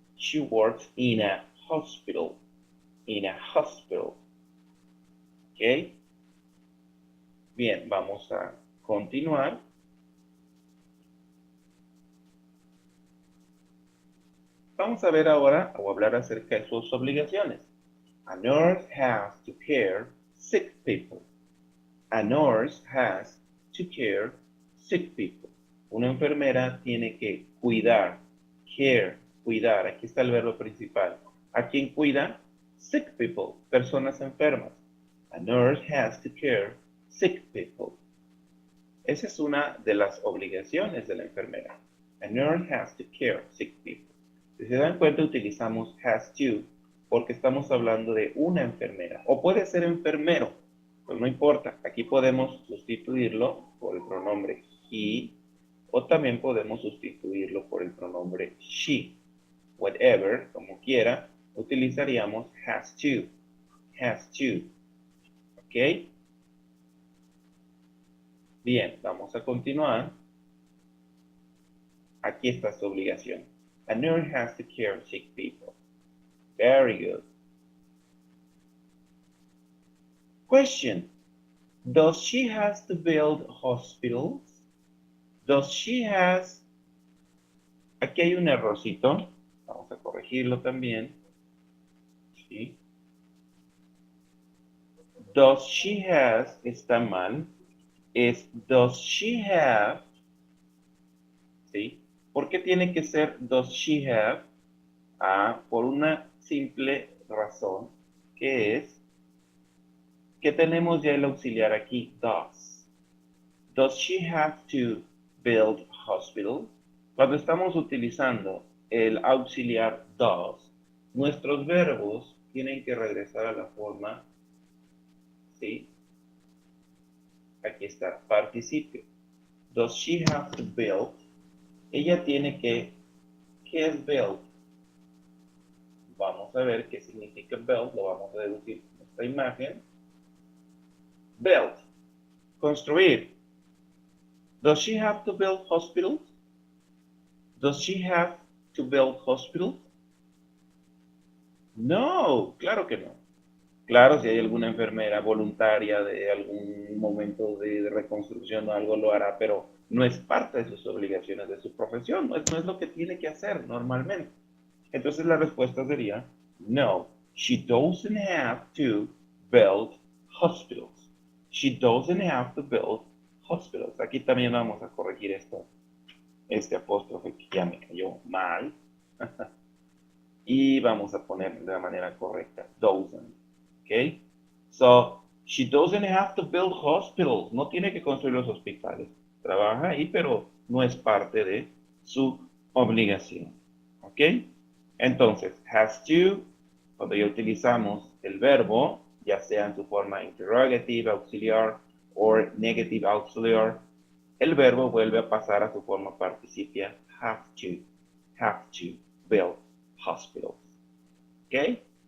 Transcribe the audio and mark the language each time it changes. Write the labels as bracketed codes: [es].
[en] She works in a hospital. In a hospital. ¿Ok? [es] Bien, vamos a continuar. Vamos a ver ahora o hablar acerca de sus obligaciones. [en] A nurse has to care sick people. A nurse has to care sick people. [es] Una enfermera tiene que cuidar, care, cuidar. Aquí está el verbo principal. ¿A quién cuida? [en] Sick people, [es] personas enfermas. [en] A nurse has to care sick people. [es] Esa es una de las obligaciones de la enfermera. [en] A nurse has to care sick people. [es] Si se dan cuenta, utilizamos has to porque estamos hablando de una enfermera. O puede ser enfermero, pues no importa. Aquí podemos sustituirlo por el pronombre he o también podemos sustituirlo por el pronombre she. Whatever, como quiera, utilizaríamos has to. Has to. ¿Ok? Bien, vamos a continuar. Aquí está su obligación. [en] A nurse has to care sick people. Very good. Question. Does she have to build hospitals? Does she has... [es] Aquí hay un errorcito. Vamos a corregirlo también. ¿Sí? [en] Does she has [es] está mal. Es [en] does she have. [es] ¿Sí? ¿Por qué tiene que ser [en] does she have? [es] Por una simple razón, que es que tenemos ya el auxiliar aquí, does. [en] Does she have to build hospitals? [es] Cuando estamos utilizando el auxiliar does, nuestros verbos tienen que regresar a la forma, ¿sí? Aquí está, participio. [en] Does she have to build? [es] Ella tiene que, ¿qué es build? Vamos a ver qué significa build, lo vamos a deducir con esta imagen. Build, construir. [en] Does she have to build hospitals? Does she have to build hospitals? [es] No, claro que no. Claro, si hay alguna enfermera voluntaria de algún momento de reconstrucción o algo lo hará, pero no es parte de sus obligaciones de su profesión, no es lo que tiene que hacer normalmente. Entonces la respuesta sería, no, [en] she doesn't have to build hospitals. She doesn't have to build hospitals. [es] Aquí también vamos a corregir esto, este apóstrofe que ya me cayó mal. Y vamos a poner de la manera correcta, doesn't. ¿Ok? [en] So, she doesn't have to build hospitals. [es] No tiene que construir los hospitales. Trabaja ahí, pero no es parte de su obligación. ¿Ok? Entonces, has to, cuando ya utilizamos el verbo, ya sea en su forma interrogative, auxiliar o negative auxiliar, el verbo vuelve a pasar a su forma participia [en] have to build hospitals. [es] ¿Ok?